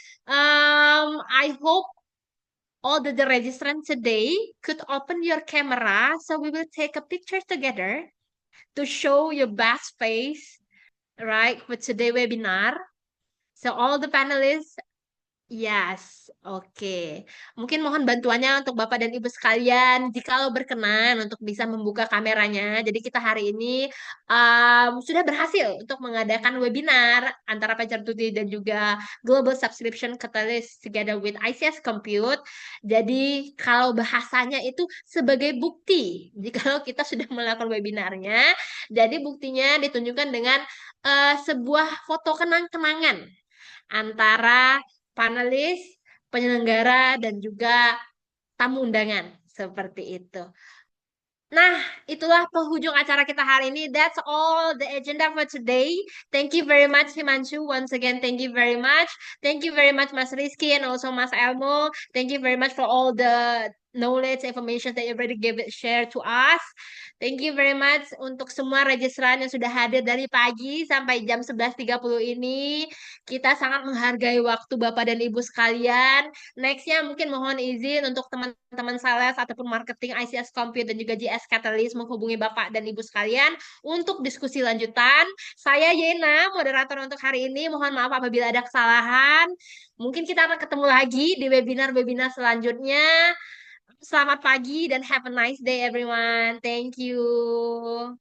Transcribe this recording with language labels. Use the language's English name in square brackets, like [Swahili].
[English] I hope all the registrants today could open your camera so we will take a picture together to show your best face, right, for today's webinar. So all the panelists Yes, oke. [Indonesian] Mungkin mohon bantuannya untuk Bapak dan Ibu sekalian, jikalau berkenan untuk bisa membuka kameranya. Jadi kita hari ini sudah berhasil untuk mengadakan webinar antara Pajar Tuti dan juga Global Subscription Catalyst together with ICS Compute. Jadi kalau bahasanya itu sebagai bukti, jikalau kita sudah melakukan webinarnya, jadi buktinya ditunjukkan dengan sebuah foto kenang-kenangan antara panelis, penyelenggara, dan juga tamu undangan. Seperti itu. Nah, itulah penghujung acara kita hari ini. [English] That's all the agenda for today. Thank you very much, Himanshu. Once again, thank you very much. Thank you very much, Mas Rizky, and also Mas Elmo. Thank you very much for all the knowledge, information that you already share to us. Thank you very much [Indonesian] untuk semua registran yang sudah hadir dari pagi sampai jam 11.30 ini. Kita sangat menghargai waktu Bapak dan Ibu sekalian. Nextnya mungkin mohon izin untuk teman-teman sales ataupun marketing ICS Compute dan juga GS Catalyst menghubungi Bapak dan Ibu sekalian untuk diskusi lanjutan. Saya Yena, moderator untuk hari ini. Mohon maaf apabila ada kesalahan. Mungkin kita akan ketemu lagi di webinar-webinar selanjutnya. Selamat pagi dan [English] have a nice day everyone. Thank you.